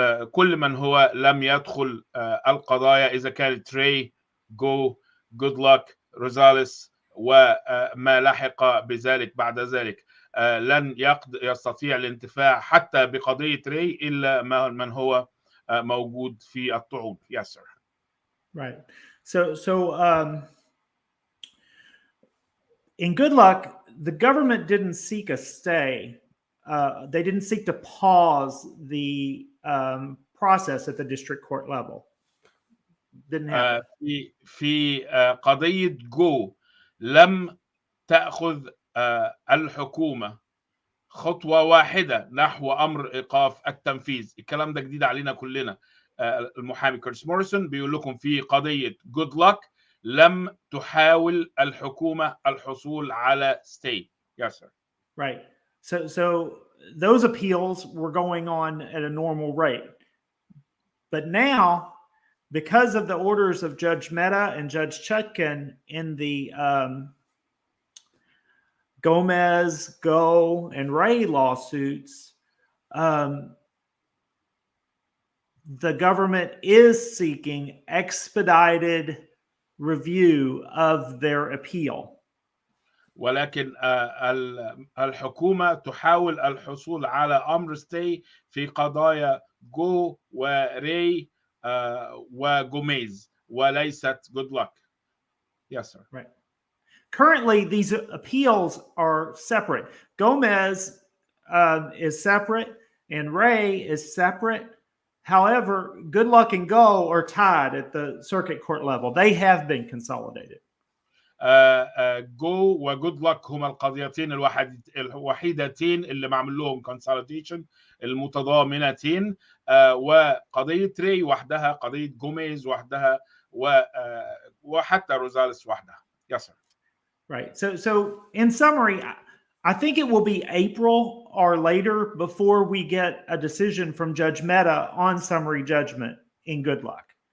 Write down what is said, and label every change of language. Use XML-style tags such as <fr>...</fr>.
<ar>كل من هو لم يدخل القضايا، إذا كانت Ray, Go, Good Luck روزاليس وما لحق بذلك بعد ذلك لن يستطيع الانتفاع حتى بقضية ري إلا من هو موجود في الطعون.</ar> <en>Yes, sir. Right. So in Good Luck, the government didn't seek a stay. They didn't seek to pause the process at the district court level. Didn't happen.</en> <ar>في قضية جو لم تأخذ الحكومة خطوة واحدة نحو أمر إيقاف التنفيذ. الكلام ده جديد علينا كلنا. المحامي كيرتيس موريسون بيقول لكم في قضية Good Luck لم تحاول الحكومة الحصول على stay.</ar> <en>Yes, sir. Right. So those appeals were going on at a normal rate. But now, because of the orders of Judge Mehta and Judge Chutkan in the Gomez, Go, and Ray lawsuits, the government is seeking expedited review of their appeal.</en> <ar>ولكن الحكومة تحاول الحصول على أمر stay في قضايا جو وري وجوميز وليست Good Luck.</ar> <en>Yes, sir. Right. Currently, these appeals are separate. Gomez is separate and Ray is separate. However, Good Luck and Go are tied at the circuit court level. They have been consolidated.</en> <ar>جو وجود لك هما القضيتين الوحيدتين اللي معمول لهم consolidation المتضامنتين وقضية ري وحدها قضية جوميز وحدها وحتى روزاليس وحدها.</ar> <en>Yes, sir. Right. So in summary, I think it will be April or later before we get a decision from Judge Mehta on summary judgment in Good Luck.</en>